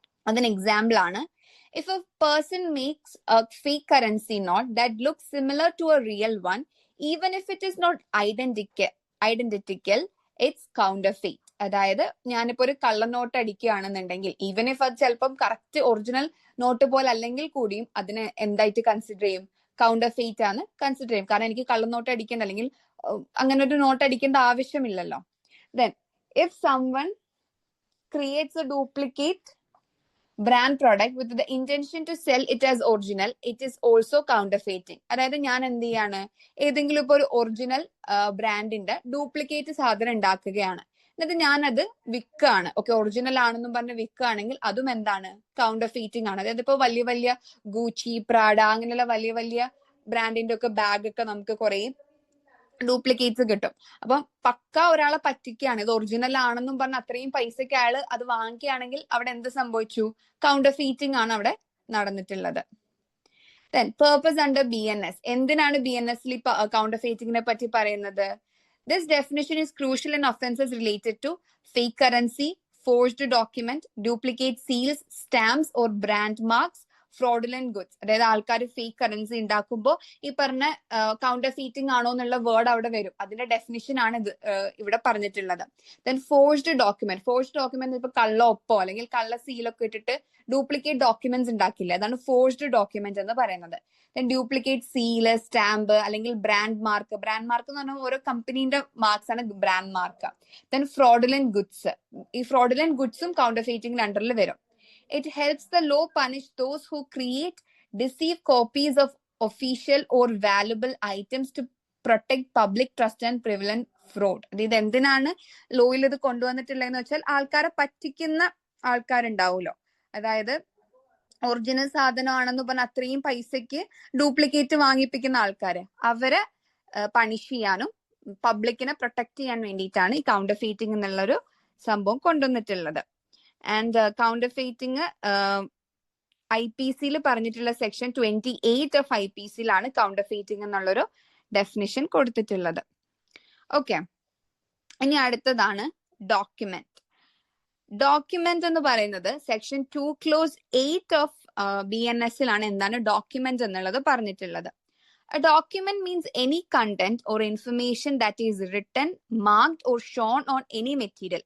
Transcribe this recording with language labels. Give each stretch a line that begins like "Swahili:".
Malayalam: അതിന് എക്സാമ്പിൾ ആണ്,
English: if a person makes a fake currency note that looks similar to a real one, even if it is not identical, it's counterfeit.
Malayalam: അതായത് ഞാനിപ്പോ ഒരു കള്ളനോട്ട് അടിക്കുകയാണെന്നുണ്ടെങ്കിൽ
English: even if
Malayalam: അത് ചിലപ്പം correct original not പോലെ അല്ലെങ്കിൽ കൂടിയും അതിനെ എന്തായിട്ട് കൺസിഡർ ചെയ്യും, കൗണ്ടർഫെയ്റ്റ് ആണ് കൺസിഡർ ചെയ്യും. കാരണം എനിക്ക് കള്ളനോട്ട് അടിക്കേണ്ട അല്ലെങ്കിൽ അങ്ങനെ ഒരു നോട്ട് അടിക്കേണ്ട ആവശ്യമില്ലല്ലോ.
English: Then if someone creates a duplicate brand product with the intention to sell it as original, it is also counterfeiting.
Malayalam: അതായത് ഞാൻ എന്ത് ചെയ്യാണ്, ഏതെങ്കിലും ഇപ്പൊ ഒരു ഒറിജിനൽ ബ്രാൻഡിന്റെ ഡ്യൂപ്ലിക്കേറ്റ് സാധനം ഉണ്ടാക്കുകയാണ്, എന്നിട്ട് ഞാനത് വിൽക്കുകയാണ്, ഓക്കെ ഒറിജിനൽ ആണെന്നും പറഞ്ഞ് വിൽക്കുകയാണെങ്കിൽ അതും എന്താണ്, കൗണ്ടർഫെയ്റ്റിംഗ് ആണ്. അതായത് ഇപ്പൊ വലിയ വലിയ ഗൂച്ചി, പ്രാഡ അങ്ങനെയുള്ള വലിയ വലിയ ബ്രാൻഡിന്റെ ഒക്കെ ബാഗ് ഒക്കെ നമുക്ക് കുറെ ഡ്യൂപ്ലിക്കേറ്റ്സ് കിട്ടും. അപ്പം പക്ക ഒരാളെ പറ്റിക്കുകയാണ്, ഇത് ഒറിജിനൽ ആണെന്നും പറഞ്ഞ് അത്രയും പൈസക്ക് അയാൾ അത് വാങ്ങിക്കുകയാണെങ്കിൽ അവിടെ എന്ത് സംഭവിച്ചു, കൗണ്ടർഫെയ്റ്റിംഗ് ആണ് അവിടെ നടന്നിട്ടുള്ളത്.
English: Then purpose under BNS,
Malayalam: എന്തിനാണ് BNS കൗണ്ടർഫെയ്റ്റിംഗിനെ പറ്റി പറയുന്നത്?
English: This definition is crucial in offenses related to fake currency, forged document, duplicate seals, stamps or brand marks, fraudulent goods.
Malayalam: അതായത് ആൾക്കാർ ഫേക്ക് കറൻസി ഉണ്ടാക്കുമ്പോൾ ഈ പറഞ്ഞ കൗണ്ടർഫീറ്റിംഗ് ആണോ എന്നുള്ള വേർഡ് അവിടെ വരും. അതിന്റെ ഡെഫിനിഷൻ ആണ് ഇത് ഇവിടെ പറഞ്ഞിട്ടുള്ളത്. ദെൻ ഫോഴ്സ്ഡ് ഡോക്യുമെന്റ് ഇപ്പൊ കള്ള ഒപ്പോ അല്ലെങ്കിൽ കള്ള സീലൊക്കെ ഇട്ടിട്ട് ഡ്യൂപ്ലിക്കേറ്റ് ഡോക്യുമെന്റ്സ് ഉണ്ടാക്കില്ല, അതാണ് ഫോഴ്സ്ഡ് ഡോക്യുമെന്റ് എന്ന് പറയുന്നത്. ദെൻ ഡ്യൂപ്ലിക്കേറ്റ് സീല്, സ്റ്റാമ്പ് അല്ലെങ്കിൽ ബ്രാൻഡ് മാർക്ക് എന്ന് പറഞ്ഞാൽ ഓരോ കമ്പനീന്റെ മാർക്സ് ആണ് brand mark. Then fraudulent goods, ഈ ഫ്രോഡുലന്റ് ഗുഡ്സും കൗണ്ടർഫീറ്റിംഗിന്റെ അണ്ടറിൽ വരും.
English: It helps the law punish those who create, deceive copies of official or valuable items to protect public trust and prevent fraud.
Malayalam: ഇത് എന്തിനാണ് ലോയിൽ ഇത് കൊണ്ടുവന്നിട്ടുള്ളതെന്ന് വെച്ചാൽ ആൾക്കാരെ പറ്റിക്കുന്ന ആൾക്കാരുണ്ടാവുമല്ലോ, അതായത് ഒറിജിനൽ സാധനമാണെന്ന് പറഞ്ഞ അത്രയും പൈസക്ക് ഡ്യൂപ്ലിക്കേറ്റ് വാങ്ങിപ്പിക്കുന്ന ആൾക്കാര് അവരെ പണിഷ് ചെയ്യാനും പബ്ലിക്കിനെ പ്രൊട്ടക്ട് ചെയ്യാൻ വേണ്ടിയിട്ടാണ് ഈ കൗണ്ടർ ഫീറ്റിംഗ് എന്നുള്ളൊരു സംഭവം കൊണ്ടുവന്നിട്ടുള്ളത്. ആൻഡ് കൗണ്ടർ ഫീറ്റിംഗ് IPC പറഞ്ഞിട്ടുള്ള സെക്ഷൻ 28 ഓഫ് IPC കൗണ്ടർ ഫീറ്റിംഗ് എന്നുള്ളൊരു ഡെഫിനിഷൻ കൊടുത്തിട്ടുള്ളത്. ഓക്കെ, ഇനി അടുത്തതാണ് ഡോക്യുമെന്റ്. ഡോക്യുമെന്റ് എന്ന് പറയുന്നത് സെക്ഷൻ 2 ക്ലോസ് 8 ഓഫ് BNS എന്താണ് ഡോക്യുമെന്റ് എന്നുള്ളത് പറഞ്ഞിട്ടുള്ളത്.
English: A document means any content or information that is written, marked or shown on any material.